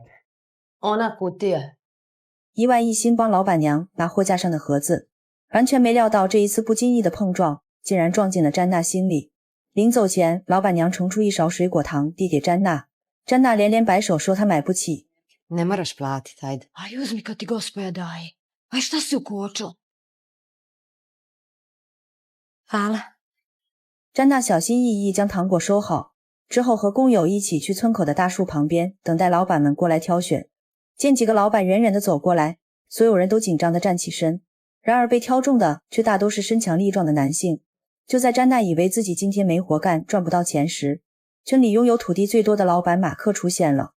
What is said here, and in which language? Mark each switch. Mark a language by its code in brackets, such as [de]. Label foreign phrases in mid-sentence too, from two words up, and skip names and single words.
[hr] Ona kutija. [zh] 伊万一心帮老板娘拿货架上的盒子，完全没料到这一次不经意的碰撞竟然撞进了詹娜心里。临走前，老板娘盛出一勺水果糖递给詹娜，詹娜连连摆手说她买不起。 [hr] Ne moraš platit, ajde. Aj, uzmi kad ti gospoja daje. Aj, šta si ukočila? Hvala. [zh] 詹娜小心翼翼将糖果收好，之后和工友一起去村口的大树旁边等待老板们过来挑选。见几个老板远远地走过来，所有人都紧张地站起身，然而被挑中的却大都是身强力壮的男性。就在詹娜以为自己今天没活干赚不到钱时，村里拥有土地最多的老板马克出现了。